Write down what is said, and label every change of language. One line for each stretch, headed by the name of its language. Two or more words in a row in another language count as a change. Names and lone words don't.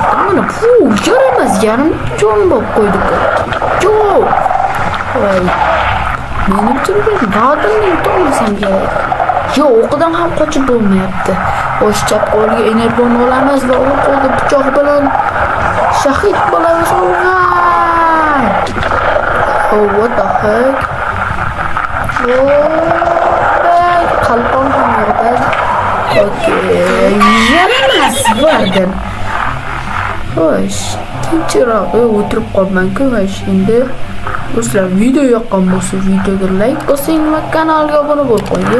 Uzbek: Mana yaramas, yarim jon bo'lib qo'ydik. Yo'q. Voy. Menimcha Vardanni to'g'risam kerak. Yo'q, o'qidan ham qochib bo'lmayapti. Xo'sh, chap qo'lga energon olamiz va u qo'lda pichoq bilan shahid bo'lamiz.
English: What the heck?
Uzbek: Qalqon ham yo'qda. Okay, yaramas Vardan. Xo'sh, tinchroq o'tirib qolman-ku. Xo'sh, endi do'stlar, video yoqqan bo'lsa, videoga like bosing va kanalga obuna bo'lib qo'ying.